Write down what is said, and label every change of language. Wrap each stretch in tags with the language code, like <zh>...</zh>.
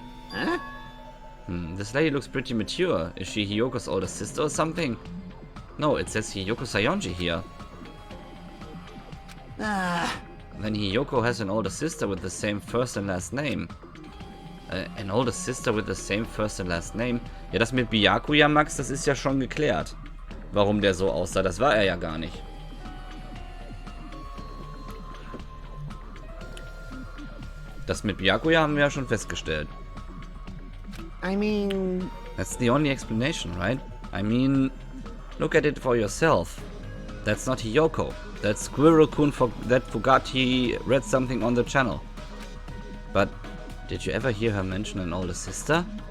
<en>Huh? This lady looks pretty mature. Is she Hiyoko's older sister or something? No, it says Hiyoko Sayonji here. Then Hiyoko has an older sister with the same first and last name. An older sister with the same first and last name?</en> <de>Ja, das mit Byakuya, Max, das ist ja schon geklärt. Warum der so aussah, das war er ja gar nicht. Das mit Byakuya haben wir ja schon festgestellt.</de> <en>I mean... That's the only explanation, right? I mean, look at it for yourself. That's not Hiyoko. That's Squirrel-kun that forgot he read something on the channel. But, did you ever hear her mention an older sister?</en>